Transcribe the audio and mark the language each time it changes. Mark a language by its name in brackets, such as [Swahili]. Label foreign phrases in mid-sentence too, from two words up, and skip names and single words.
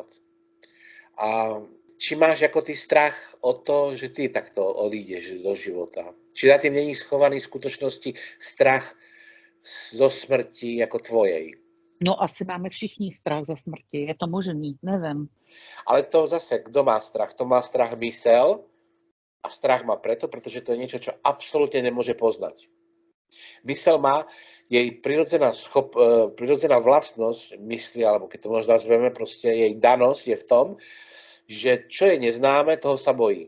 [Slovak] A či máš jako ty strach o to, že ty takto odídeš do života? Či za tým není schovaný v skutočnosti strach zo smrti jako tvojej? [Czech] No asi máme všichni strach ze smrti, je to možný, nevím. Ale to zase, kdo má strach? [Slovak] To má strach mysel a strach má preto, pretože to je niečo, čo absolútne nemôže poznať. Mysel má jej prirodzená vlastnosť mysli, alebo keď to možno nazveme, proste jej danosť je v tom, že čo je neznáme, toho sa bojí.